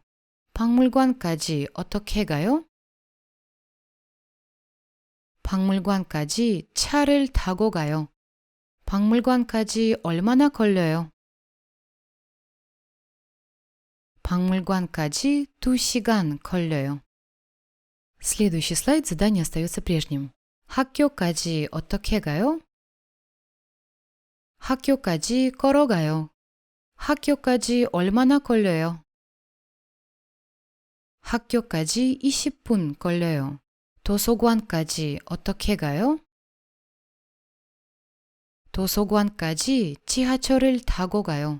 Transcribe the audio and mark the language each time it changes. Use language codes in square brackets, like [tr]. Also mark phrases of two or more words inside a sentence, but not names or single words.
[ko] 박물관까지 어떻게 가요? 박물관까지 차를 타고 가요. 박물관까지 얼마나 걸려요? 박물관까지 2시간 걸려요. [ru] Следующий слайд задание остается прежним. [ko] 학교까지 어떻게 가요? 학교까지 걸어가요. 학교까지 얼마나 걸려요? 학교까지 20분 걸려요. 도서관까지 어떻게 가요? 도서관까지 지하철을 타고 가요.